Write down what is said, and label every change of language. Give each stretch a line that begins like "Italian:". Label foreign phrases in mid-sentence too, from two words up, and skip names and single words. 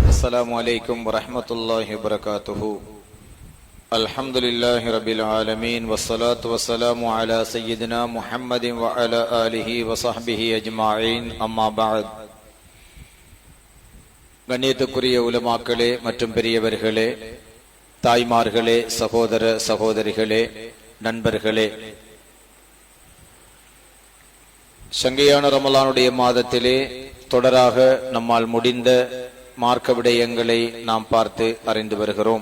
Arabic: السلام عليكم ورحمة الله وبركاته. الحمد لله رب العالمين والصلاة والسلام على سيدنا محمد وعلى آله وصحبه أجمعين. أما بعد.
Tamil: கண்ணியத்துக்குரிய உலமாக்களே மற்றும் பெரியவர்களே, தாய்மார்களே, சகோதர சகோதரிகளே, நண்பர்களே, சங்கையான ரமலானுடைய மாதத்திலே தொடராக நம்மால் முடிந்த மார்க்க விடயங்களை நாம் பார்த்து அறிந்து வருகிறோம்.